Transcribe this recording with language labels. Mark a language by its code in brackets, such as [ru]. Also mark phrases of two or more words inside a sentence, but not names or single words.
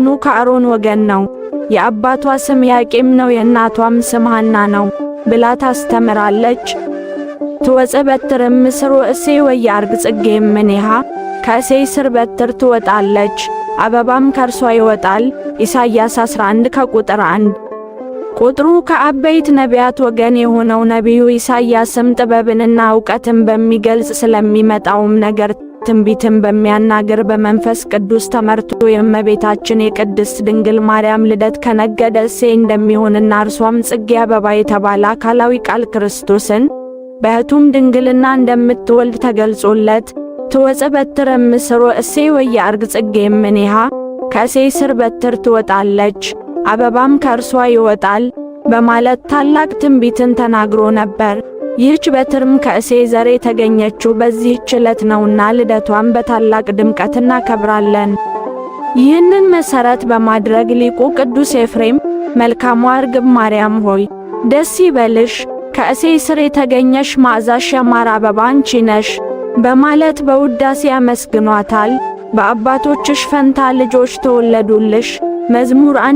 [am] ከአሮን ወገን ነው። የአባቷ ስም ኢያቄም ነው፣ የእናቷም ስም ሐና ነው ብላ ታስተምራለች። [gez] ትወፅእ በትርም ምስሮ እሴይ ወያርግ ጽጌ እምኔሃ [am] ከእሴይ ስር በትር ትወጣለች አበባም ከርሷ ይወጣል ኢሳይያስ 11 ከቁጥር 1። ቁጥሩ ከአበይት ነቢያት ወገን የሆነው ነቢዩ ኢሳይያስም ጥበብንና ዕውቀትን በሚገልጽ ስለሚመጣውም ነገር ትንቢትን በሚያናግር በመንፈስ ቅዱስ ተመርቶ የእመቤታችን የቅድስት ድንግል ማርያም ልደት ከነገደ እሴይ እንደሚሆንና እርሷም ጽጌ አበባ የተባለ አካላዊ ቃል ክርስቶስን በሕቱም ድንግልና እንደምትወልድ ተገልጾለት [gez] ትወፅእ በትረ እምስሮ እሴይ ወየዐርግ ጽጌ እምኔሃ [am] ከእሴይ ስር በትር ትወጣለች አበባም ከእርሷ ይወጣል በማለት ታላቅ ትንቢትን ተናግሮ ነበር። ይህች በትርም ከእሴይ ዘር የተገኘችው በዚህች ዕለት ነውና ልደቷን በታላቅ ድምቀት እናከብራለን። ይህንን መሠረት በማድረግ ሊቁ ቅዱስ ኤፍሬም መልካሟ እርግብ ማርያም ሆይ ደስ ይበልሽ፣ ከእሴይ ስር የተገኘሽ መዓዛሽ ያማረ አበባ አንቺ ነሽ በማለት በውዳሴ ያመስግኗታል። በአባቶችሽ ፈንታ ልጆች ተወለዱልሽ መዝሙር